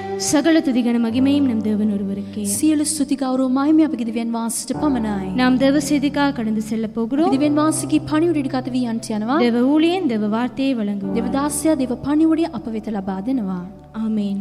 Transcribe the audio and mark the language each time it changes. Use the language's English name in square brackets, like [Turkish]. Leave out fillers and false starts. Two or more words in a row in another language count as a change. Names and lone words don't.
[Tamil] சகல துதிகன மகிமையும் நம் தேவன் ஒருவருக்கே. [Sinhala] සියලු ස්තුති ගෞරව මහිමය අපගේ දිව්‍යන් වහන්සේට පමණයි. [Tamil] நாம் தேவ செய்திக்காக கடந்து செல்ல போகிறோம். [Sinhala] දිව්‍යන් වහන්සේගේ පණිවුඩයට ගත වී යන්ට යනවා. [Tamil] தேவ ஊழியன் தேவ வார்த்தையை வழங்குவார். [Sinhala] දේව දාසයා දේව පණිවුඩය අප වෙත ලබා දෙනවා. [Tamil] ஆமென்.